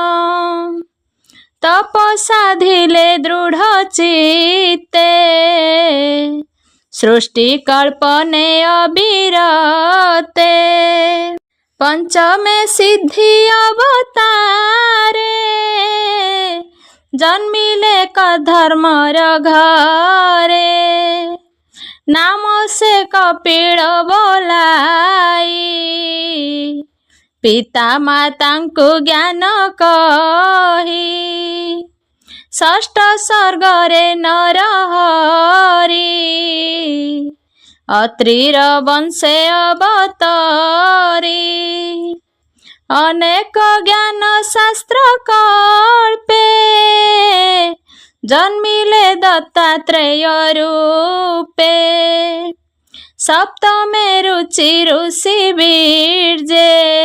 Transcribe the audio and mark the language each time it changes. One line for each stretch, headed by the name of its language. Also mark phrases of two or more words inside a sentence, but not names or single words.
Odia: ତପ ସାଧିଲେ ଦୃଢ଼ ଚିତ୍ତେ ସୃଷ୍ଟି କଳ୍ପନେ ଅବିରତେ ପଞ୍ଚମେ ସିଦ୍ଧି ଅବତାରେ ଜନ୍ମିଲେ କଧର୍ମର ଘରେ ନାମ ସେ କପିଳ ବୋଲାଇ ପିତା ମାତାଙ୍କୁ ଜ୍ଞାନ କହି ଷଷ୍ଠ ସର୍ଗରେ ନରହରି ଅତ୍ରିର ବଂଶେ ଅବତରି ଅନେକ ଜ୍ଞାନ ଶାସ୍ତ୍ର କଳ୍ପେ ଜନ୍ମିଲେ ଦତ୍ତାତ୍ରେୟ ରୂପେ ସପ୍ତମେ ରୁଚି ଋଷି ବୀର୍ଜେ